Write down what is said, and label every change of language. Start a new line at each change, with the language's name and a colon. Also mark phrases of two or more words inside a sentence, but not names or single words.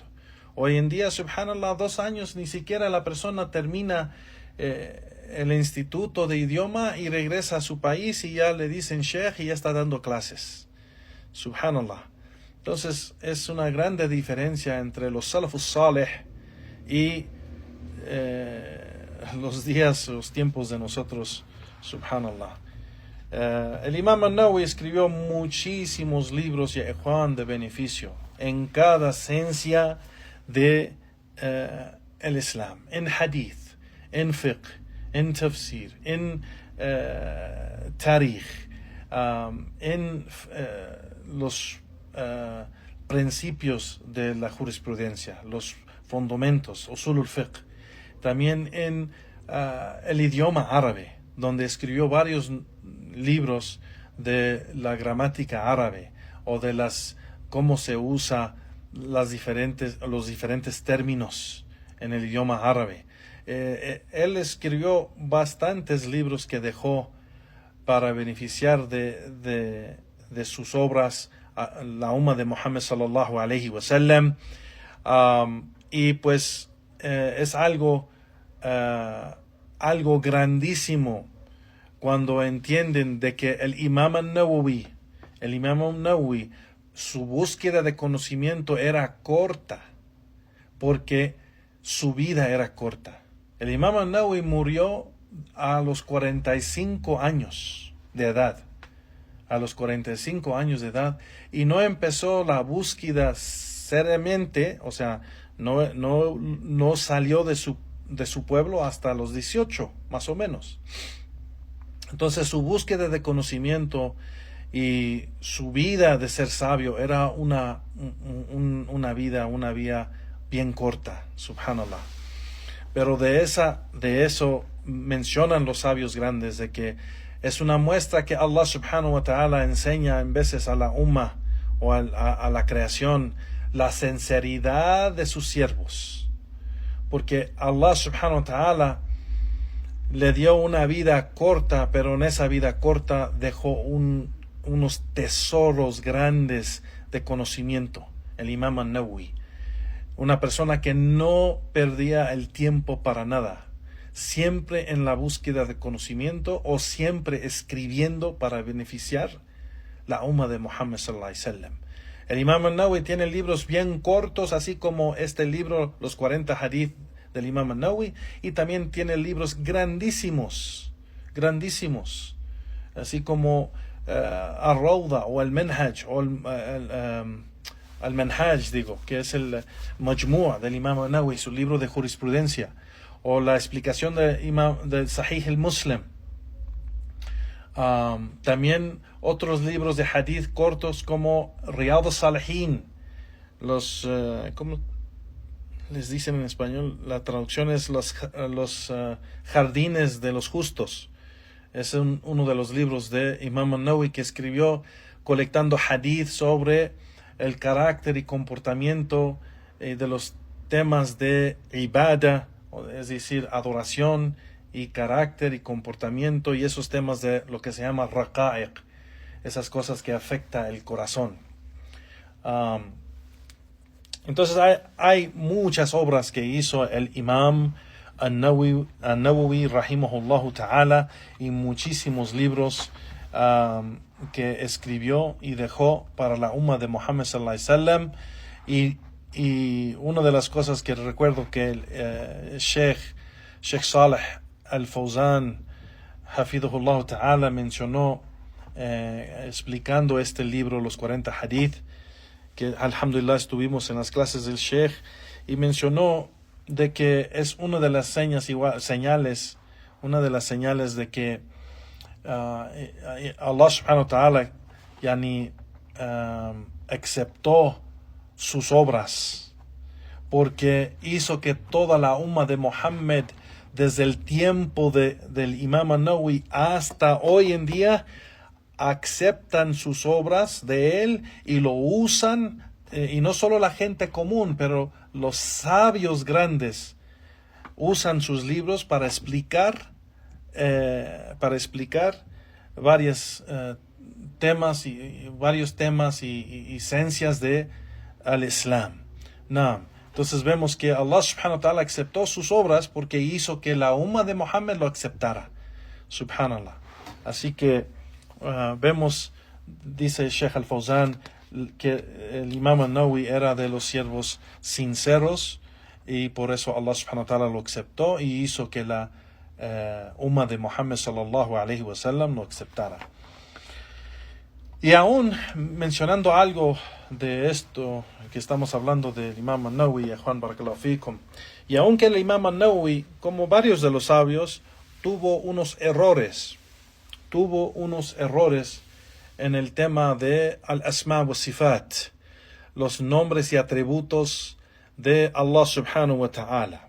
Spanish: Hoy en día, subhanallah, 2 años ni siquiera la persona termina el instituto de idioma y regresa a su país y ya le dicen sheikh y ya está dando clases. Subhanallah. Entonces es una grande diferencia entre los
Arabic: السلف الصالح
Spanish: y los tiempos de nosotros. Subhanallah. El Imam an-Nawawi escribió muchísimos libros y ikhwan de beneficio en cada ciencia de el Islam, en hadith, en fiqh, en tafsir, en tarikh, en los principios de la jurisprudencia, los fundamentos,
Arabic: أصول الفقه.
Spanish: También en el idioma árabe, donde escribió varios libros de la gramática árabe o de cómo se usa los diferentes términos en el idioma árabe. Él escribió bastantes libros que dejó para beneficiar de sus obras a la umma de Muhammad
Arabic: صلى الله عليه وسلم.
Spanish: Y pues es algo grandísimo cuando entienden de que el Imam al-Nawawi, su búsqueda de conocimiento era corta, porque su vida era corta. El Imam al-Nawawi murió a los 45 años de edad. Y no empezó la búsqueda seriamente, o sea, no salió de su pueblo hasta los 18, más o menos. Entonces su búsqueda de conocimiento y su vida de ser sabio era una vía bien corta, subhanallah. Pero de eso mencionan los sabios grandes, de que es una muestra que Allah
Arabic: سبحانه وتعالى
Spanish: enseña en veces a la umma o a la creación la sinceridad de sus siervos. Porque Allah
Arabic: سبحانه وتعالى
Spanish: le dio una vida corta, pero en esa vida corta dejó unos tesoros grandes de conocimiento. El Imam al-Nawawi, una persona que no perdía el tiempo para nada, siempre en la búsqueda de conocimiento o siempre escribiendo para beneficiar la umma de Muhammad
Arabic: صلى الله عليه وسلم.
Spanish: El Imam al-Nawawi tiene libros bien cortos, así como este libro, los 40 hadith del Imam al-Nawawi, y también tiene libros grandísimos, así como Al-Rawda o Al-Manhaj, o Al-Manhaj, que es el Majmu' del Imam al-Nawawi, su libro de jurisprudencia, o la explicación del Sahih al-Muslim. También otros libros de hadith cortos como Riyad al-Salihin, ¿cómo les dicen en español? La traducción es los jardines de los justos. Es uno de los libros de Imam al-Nawawi que escribió colectando hadith sobre el carácter y comportamiento de los temas de ibadah, es decir, adoración y carácter y comportamiento, y esos temas de lo que se llama raqa'iq, esas cosas que afectan el corazón. Entonces hay muchas obras que hizo el Imam al-Nawawi
Arabic: رحمه الله تعالى,
Spanish: y muchísimos libros que escribió y dejó para la umma de Muhammad
Arabic: صلى الله عليه وسلم.
Spanish: Y una de las cosas que recuerdo que el Sheikh Saleh al-Fawzan
Arabic: حفظه الله تعالى
Spanish: mencionó explicando este libro, los 40 hadith, que alhamdulillah estuvimos en las clases del Sheikh, y mencionó de que es una de las señales de que Allah
Arabic: سبحانه وتعالى
Spanish: aceptó sus obras, porque hizo que toda la umma de Muhammad, desde el tiempo del Imam al-Nawawi hasta hoy en día, aceptan sus obras de él y lo usan, y no solo la gente común, pero los sabios grandes usan sus libros para explicar varios temas y esencias de al-Islam. Entonces vemos que Allah
Arabic: سبحانه وتعالى
Spanish: aceptó sus obras porque hizo que la umma de Muhammad lo aceptara. Subhanallah. Así que vemos, dice el Sheikh al-Fawzan, que el Imam al-Nawawi era de los siervos sinceros, y por eso Allah
Arabic: سبحانه وتعالى
Spanish: lo aceptó y hizo que la umma de Muhammad
Arabic: صلى الله عليه وسلم
Spanish: lo aceptara. Y aún mencionando algo de esto que estamos hablando del Imam al-Nawawi,
Arabic: Juan بارك الله فيكم,
Spanish: y aunque el Imam al-Nawawi, como varios de los sabios, tuvo unos errores en el tema de
Arabic: الأسماء وصفات,
Spanish: los nombres y atributos de Allah
Arabic: سبحانه وتعالى.